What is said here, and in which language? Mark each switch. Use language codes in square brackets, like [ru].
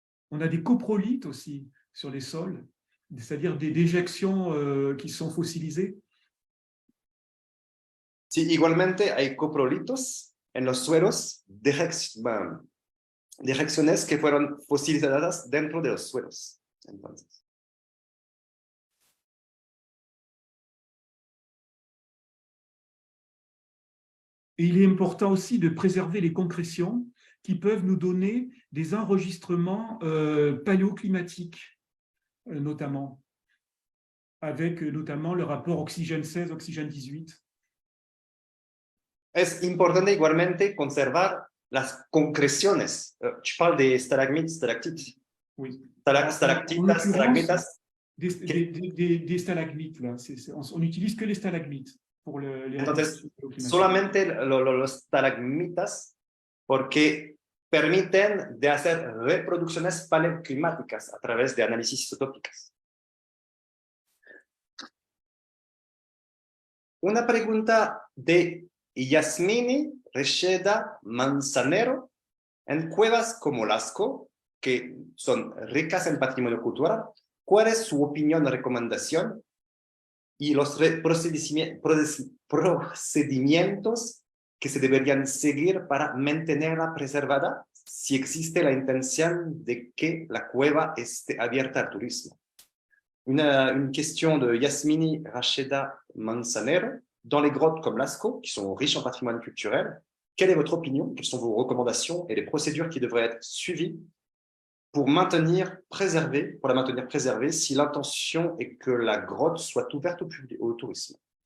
[fr] On a des coprolites aussi sur les sols, c'est-à-dire des déjections qui sont fossilisées. [es] Sí, igualmente hay coprolitos en los suelos, dejecciones que fueron fosilizadas dentro de los suelos. Entonces. [fr] Et il est important aussi de préserver les concrétions qui peuvent nous donner des enregistrements paléoclimatiques, notamment, avec notamment le rapport oxygène 16, oxygène 18. [es] Es importante igualmente conservar las concreciones. [fr] Tu parles des stalagmites, stalactites. Oui. [es] Stalactitas, stalagmitas. [fr] Des stalagmites, là. On n'utilise que les stalagmites pour les [es] Entonces, solamente los stalagmitas, porque permiten de hacer reproducciones paleoclimáticas a través de análisis isotópicas. Una pregunta de y Yasmini Recheda Manzanero en cuevas como Lascaux, que son ricas en patrimonio cultural. ¿Cuál es su opinión o recomendación y los procedimientos que se deberían seguir para mantenerla preservada si existe la intención de que la cueva esté abierta al turismo? [fr] Une question de Yasmini Racheda Manzanero. Dans les grottes comme Lascaux, qui sont riches en patrimoine culturel, quelle est votre opinion? Quelles sont vos recommandations et les procédures qui devraient être suivies pour la maintenir préservée si l'intention est que la grotte soit ouverte au tourisme?